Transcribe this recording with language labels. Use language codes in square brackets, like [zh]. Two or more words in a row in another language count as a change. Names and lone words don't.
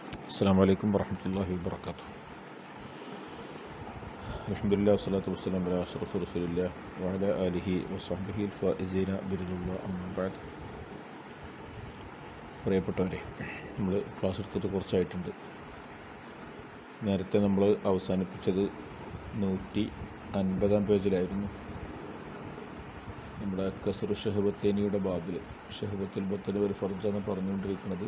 [ar] السلام عليكم ورحمة الله وبركاته. الحمد لله والصلاة والسلام على أشرف رسول الله وعلى آله وصحبه الفائزين برضا الله أما بعد. [ml] പ്രിയപ്പെട്ടവരെ, നമ്മൾ ക്ലാസ് എടുത്തിട്ട് കുറച്ചായിട്ടുണ്ട്. നേരത്തെ നമ്മൾ അവസാനിപ്പിച്ചത് 150 പേജിലായിരുന്നു. നമ്മുടെ കസ്റു ഷഹബത്തേനിയുടെ ബാബിൽ ഷഹബത്തുൽ ബത്തൽ ഒരു ഫർജാണ് പറഞ്ഞുകൊണ്ടിരിക്കുന്നത്.